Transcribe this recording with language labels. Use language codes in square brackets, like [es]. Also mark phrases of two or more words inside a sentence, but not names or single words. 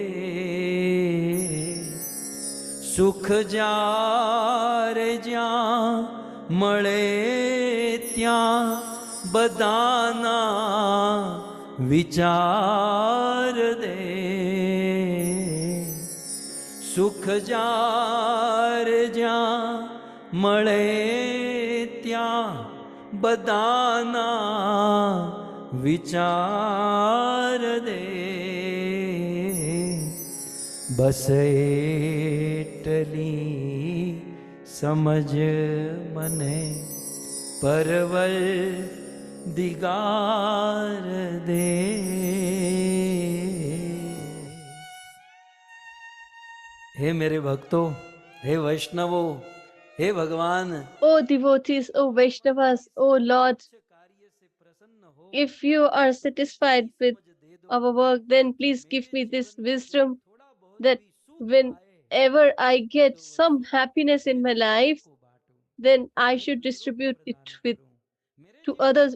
[gu] સુખ જાર જ્યાં મળે ત્યાં બદાના વિચાર દે, સુખ જાર જ્યાં મળે ત્યાં બદાના વિચાર દે, બસ એટલી સમજ મને પરવર દિગાર દે। [hi] हे मेरे भक्तों, हे वैष्णवों, हे भगवान, [en] O devotees, O Vaishnavas, O Lord, if you are satisfied with our work, then please give me this wisdom that whenever I get some happiness in my life, then I should distribute it to others.